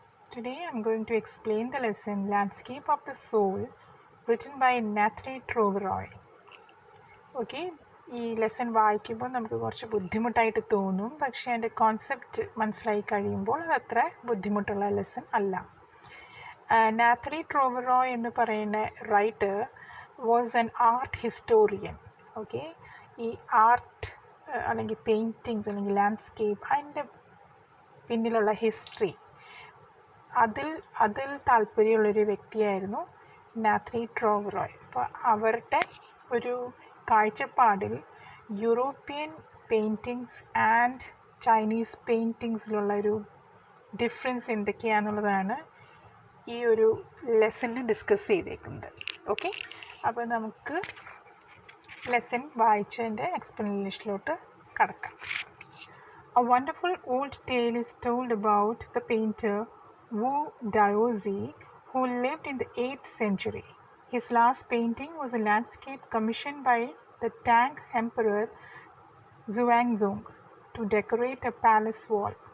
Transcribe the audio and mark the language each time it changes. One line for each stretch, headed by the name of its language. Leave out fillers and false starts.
English: Today I'm going to explain the lesson Landscape of the Soul written by Nathalie Trouveroy.
Malayalam: Okay, ഈ lesson വായിക്കുമ്പോൾ നമുക്ക് കുറച്ച് ബുദ്ധിമുട്ടായിട്ട് തോന്നും, പക്ഷേ അതിൻ്റെ കോൺസെപ്റ്റ് മനസ്സിലായി കഴിയുമ്പോൾ അത് അത്ര ബുദ്ധിമുട്ടുള്ള ലെസൺ അല്ല.
English: Nathalie Trouveroy
Malayalam: എന്ന് പറയുന്ന
English: Writer was an art historian.
Malayalam: Okay, ഈ ആർട്ട് അല്ലെങ്കിൽ പെയിൻറ്റിങ്സ് അല്ലെങ്കിൽ ലാൻഡ്സ്കേപ്പ് അതിൻ്റെ പിന്നിലുള്ള ഹിസ്റ്ററി അതിൽ താല്പര്യമുള്ളൊരു വ്യക്തിയായിരുന്നു നാത്തലി ട്രോവറോയ്. അപ്പോൾ അവരുടെ ഒരു കാഴ്ചപ്പാടിൽ യൂറോപ്യൻ പെയിൻറ്റിങ്സ് ആൻഡ് ചൈനീസ് പെയിൻറ്റിങ്സിലുള്ള ഒരു ഡിഫറൻസ് എന്തൊക്കെയാണെന്നുള്ളതാണ് ഈ ഒരു ലെസണിൽ ഡിസ്കസ് ചെയ്തേക്കുന്നത്. ഓക്കെ, അപ്പോൾ നമുക്ക് ലെസൺ വായിച്ചതിൻ്റെ എക്സ്പ്ലനേഷനിലോട്ട് കടക്കാം.
English: A wonderful old tale is told about the painter Wu Daozi, who lived in the 8th century. His last painting was a landscape commissioned by the Tang Emperor Xuanzong to decorate a palace wall.